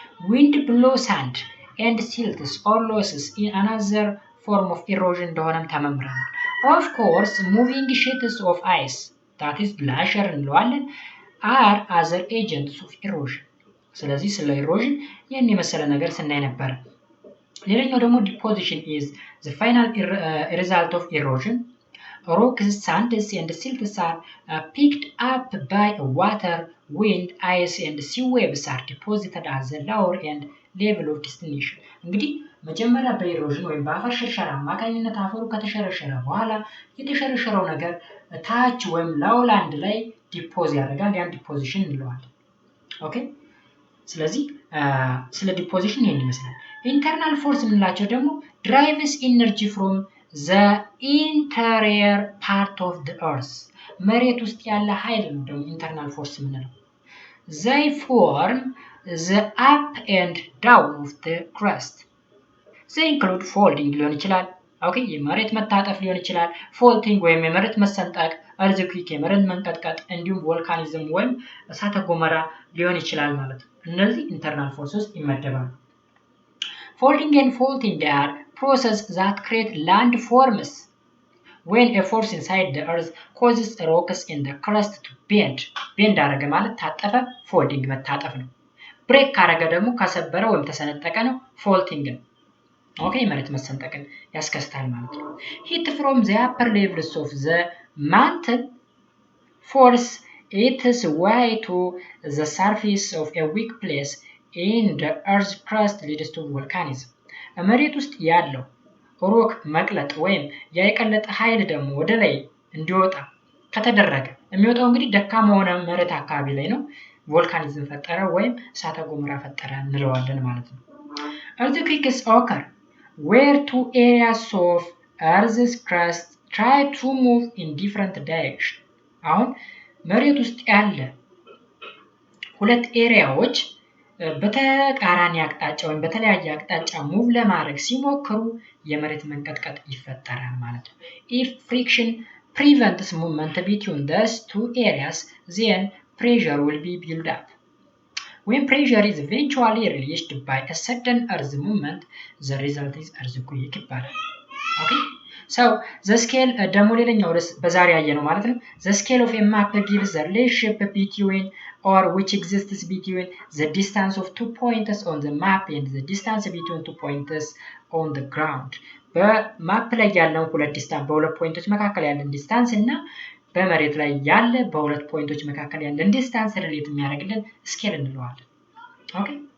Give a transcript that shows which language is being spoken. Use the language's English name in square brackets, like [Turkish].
[English] Wind blow sand and silts or losses in another form of erosion [Amharic] እንደሆነም ተመምረናል። [English] Of course, moving sheets of ice, that is glacier እንለዋለን, are other agents of erosion. [Amharic] ስለዚህ ስለ ኢሮዥን ይህን የመሰለ ነገር ስናይ ነበር። ሌላኛው ደግሞ [English] deposition is the final result of erosion. Rocks, sands and silts are picked up by water, wind, ice and sea waves are deposited at the lower end level of destination. [Amharic] እንግዲህ መጀመሪያ በኢሮዥን ወይም በአፈር ሽርሸራ አማካኝነት አፈሩ ከተሸረሸረ በኋላ የተሸረሸረው ነገር ታች ወይም ላውላንድ ላይ ዲፖዝ ያደርጋል። ያን ዲፖዚሽን እንለዋለን። ኦኬ ስለዚህ ስለ ዲፖዚሽን ይሄን ይመስላል። ኢንተርናል ፎርስ የምንላቸው ደግሞ [English] drives energy from the interior part of the earth [Amharic] መሬት ውስጥ ያለ ኃይል ነው ደግሞ ኢንተርናል ፎርስ የምንለው። [English] they form the up and down of the crust. [Amharic] they include folding ሊሆን ይችላል። ኦኬ የመሬት መታጠፍ ሊሆን ይችላል። ፎልቲንግ ወይም የመሬት መሰንጠቅ፣ earthquake የመሬት መንቀጥቀጥ እንዲሁም ቮልካኒዝም ወይም እሳተ ገሞራ ሊሆን ይችላል ማለት ነው። እነዚህ ኢንተርናል ፎርስ ውስጥ ይመደባሉ። [English] Folding and faulting are processes that create landforms when a force inside the earth causes rocks in the crust to bend. [Amharic] bend አረገ ማለት ታጠፈ፣ folding መታጠፍ ነው። break ካረገ ደግሞ ከሰበረ ወይም ተሰነጠቀ ነው፣ faulting ነው። ኦኬ መሬት መሰንጠቅን ያስከስታል ማለት ነው። [English] heat from the upper levels of the mantle force its way to the surface of a weak place in the earth crust leads to volcanism. [Amharic] መሬት ውስጥ ያለው ሮክ መቅለጥ ወይም ያይቀለጠ ኃይል ደግሞ ወደ ላይ እንዲወጣ ከተደረገ የሚወጣው እንግዲህ ደካማ ሆነ መሬት አካባቢ ላይ ነው ቮልካኒዝም ፈጠረ ወይም እሳተ ገሞራ ፈጠረ እንለዋለን ማለት ነው። [English] earthquakes occur where two areas of earth's crust try to move in different directions. [Amharic] አሁን መሬት ውስጥ ያለ ሁለት ኤሪያዎች በተቃራኒ አቅጣጫ ወይም በተለያየ አቅጣጫ ሙቭ ለማድረግ ሲሞክሩ የመሬት መንቀጥቀጥ ይፈጠራል ማለት ነው። [English] if friction prevents movement between those two areas, then pressure will be built up. when pressure is eventually released by a sudden earth movement, the result is earthquake ይባላል። ኦኬ So the scale [Amharic] ደግሞ ሌላኛው በዛሬ ያየነው ማለት ነው [English] the scale of a map gives the relationship between or which exists between the distance of 2 points on the map and the distance between 2 points on the ground [Amharic] በማፕ ላይ ያለው ሁለት ዲስታንስ በሁለት ፖይንቶች መካከል ያለን ዲስታንስ እና በመሬት ላይ ያለ በሁለት ፖይንቶች መካከል ያለን ዲስታንስ ሪሌት የሚያደርግልን ስኬል እንለዋለን ኦኬ